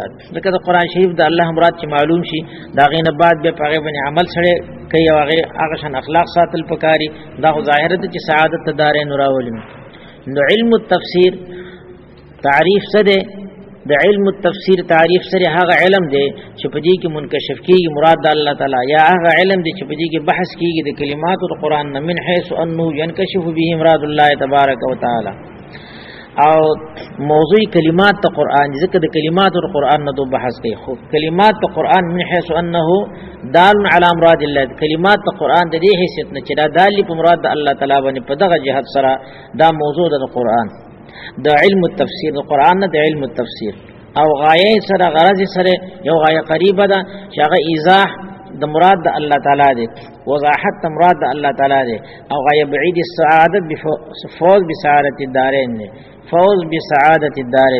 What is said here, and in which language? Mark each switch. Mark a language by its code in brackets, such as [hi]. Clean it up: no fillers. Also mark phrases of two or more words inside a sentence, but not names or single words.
[ps] ځکه د قران شریف د الله مراد چې معلوم شي دا غینه بعد به پغه باندې عمل سره کوي او هغه شان اخلاق ساتل پکاري دا ظاهر ده چې سعادت الدارین راولي. نو علم التفسیر تعریف څه ده؟ د علم التفسیر تعریف سره هغه علم دی چې په دې کې منکشف کیږي مراد الله تعالی، یا هغه علم دی چې په دې کې بحث کیږي د کلمات او قرآن نه [ar] من حيث انه ينكشف به مراد الله تبارک وتعالى. [ps] او موضوع کلمات ته قرآن ذکر د کلمات او قرآن نه دو بحث کوي. خو کلمات ته قرآن [ar] من حيث انه دال على مراد الله، [ps] کلمات ته قرآن د دې حیثیت نه چې دا دال په مراد الله تعالی باندې په دغه جهت سره دا موضوع د قرآن د علم التفسیر د قرآن نه د علم التفسیر او غایه سره غرض سره یو غایه قریبه ده چې هغه ایضاح د مراد د الله تعالی دی، وضاحت د مراد د الله تعالی دی، او غایه بعید السعادت [ar] بفوز بسعادت الدارین [ps] دی، [ar] فوز بسعادت الدارین.